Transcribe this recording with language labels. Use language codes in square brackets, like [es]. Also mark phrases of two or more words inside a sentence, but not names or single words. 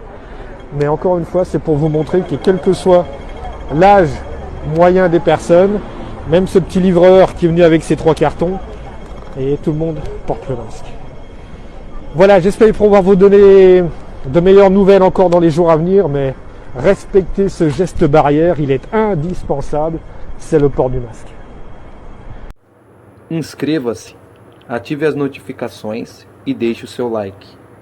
[fr] Mais encore une fois, c'est pour vous montrer que quel que soit l'âge moyen des personnes, même ce petit livreur qui est venu avec ses 3 cartons, et tout le monde porte le masque. Voilà, j'espère pouvoir vous donner de meilleures nouvelles encore dans les jours à venir, mais respectez ce geste barrière, il est indispensable. C'est le port du masque. [pt] Inscreva-se, ative as notificações e deixe o seu like.